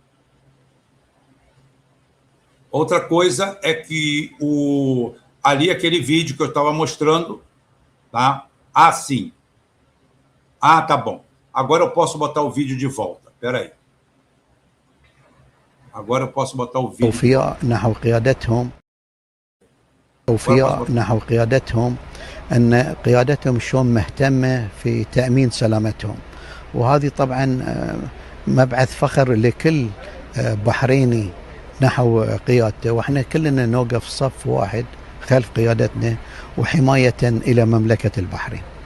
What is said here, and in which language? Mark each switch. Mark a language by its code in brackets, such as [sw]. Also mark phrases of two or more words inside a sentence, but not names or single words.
[pt] Outra coisa é que ali aquele vídeo que eu estava mostrando, tá? Sim. Tá bom. Agora eu posso botar o vídeo de volta. Espera aí. Agora eu posso botar o vídeo. [ar] توفيق نحو قيادتهم أن قيادتهم شلون مهتمة في تأمين سلامتهم، وهذه طبعا مبعث فخر لكل بحريني نحو قيادته، واحنا كلنا نوقف صف واحد خلف قيادتنا وحماية إلى مملكة البحرين.